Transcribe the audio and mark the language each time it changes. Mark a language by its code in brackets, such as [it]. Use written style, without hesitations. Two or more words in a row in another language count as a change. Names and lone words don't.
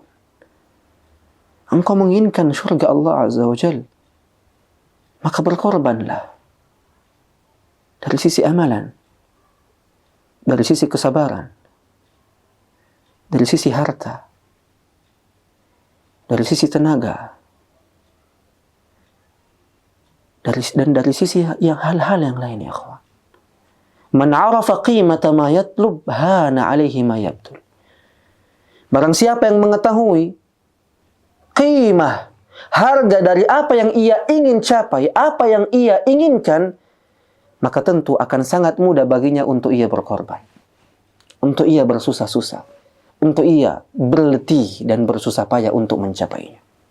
[id] Engkau menginginkan surga Allah [ar] عز وجل, [id] maka berkorbanlah dari sisi amalan, dari sisi kesabaran, dari sisi harta, dari sisi tenaga, dan dari sisi yang hal-hal yang lain ya ikhwan. [ar] من عرف قيمة ما يطلب هان عليه ما يبذل. [id] Barang siapa yang mengetahui qimah, harga dari apa yang ia ingin capai, apa yang ia inginkan, maka tentu akan sangat mudah baginya untuk ia berkorban, untuk ia bersusah-susah, untuk ia berletih dan bersusah payah untuk mencapainya.